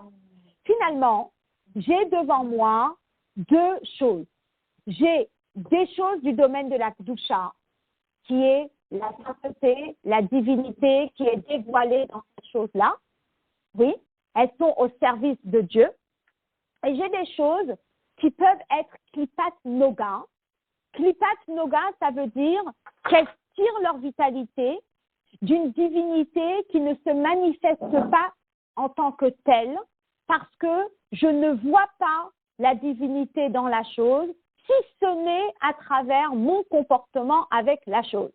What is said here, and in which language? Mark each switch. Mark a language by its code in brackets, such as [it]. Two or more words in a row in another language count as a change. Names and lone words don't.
[fr] Finalement, j'ai devant moi deux choses. J'ai des choses du domaine de la Kedusha, qui est la sainteté, la divinité qui est dévoilée dans cette chose-là. Oui, elles sont au service de Dieu. Et j'ai des choses qui peuvent être [he] קליפת נוגה. קליפת נוגה, [fr] ça veut dire qu'elles tirent leur vitalité d'une divinité qui ne se manifeste pas en tant que telle, parce que je ne vois pas la divinité dans la chose, si ce n'est à travers mon comportement avec la chose.